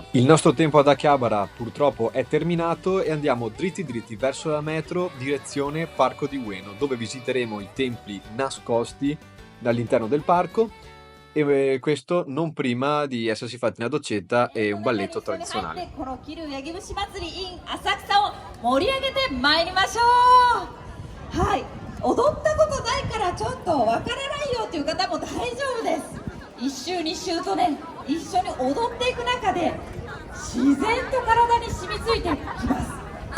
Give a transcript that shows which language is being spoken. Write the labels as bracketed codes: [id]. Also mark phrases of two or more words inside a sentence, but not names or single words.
[it] Il nostro tempo ad Akihabara purtroppo è terminato e andiamo dritti verso la metro direzione Parco di Ueno, dove visiteremo i templi nascosti dall'interno del parco e questo non prima di essersi fatti una doccetta e un balletto tradizionale. [ja] この桐生八木節祭り in 浅草を盛り上げてまいりましょう。はい、踊ったことないからちょっとわからないよという方も大丈夫です。一周二周とね、一緒に踊っていく中で自然と体に染みついてきます。